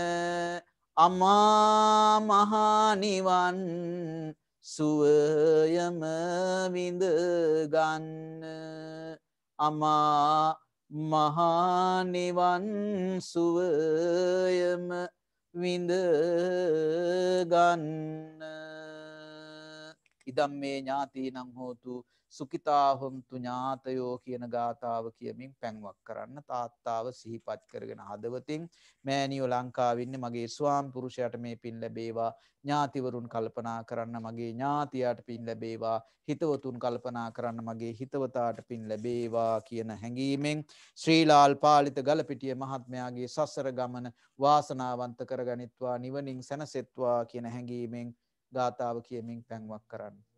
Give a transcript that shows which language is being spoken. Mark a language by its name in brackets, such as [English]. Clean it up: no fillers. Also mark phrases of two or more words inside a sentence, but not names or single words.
[Sinhala] අමා මහ නිවන් සුවයම විඳ ගන්න අමා මහ නිවන් සුවයම විඳ ගන්න [Pali] ඉදම් මේ ඥාතීනං හෝතු සුඛිතා හොන්තු ඥාතයෝ [Sinhala] කියන ගාථාව කියමින් පැන්වක් කරන්න තාත්තාව සිහිපත් කරගෙන හදවතින් මෑණියෝ ලංකාවේ ඉන්නේ මගේ ස්වාමි පුරුෂයාට මේ පින් ලැබේවා ඥාතිවරුන් කල්පනා කරන්න මගේ ඥාතියාට පින් ලැබේවා හිතවතුන් කල්පනා කරන්න මගේ හිතවතාට පින් ලැබේවා කියන හැඟීමෙන් ශ්‍රීලාල් පාලිත ගලපිටිය මහත්මයාගේ සසර ගමන වාසනාවන්ත කරගනිත්වා නිවනින් සැනසෙත්වා කියන හැඟීමෙන් ගාථාව කියමින් පැන්වක් කරන්න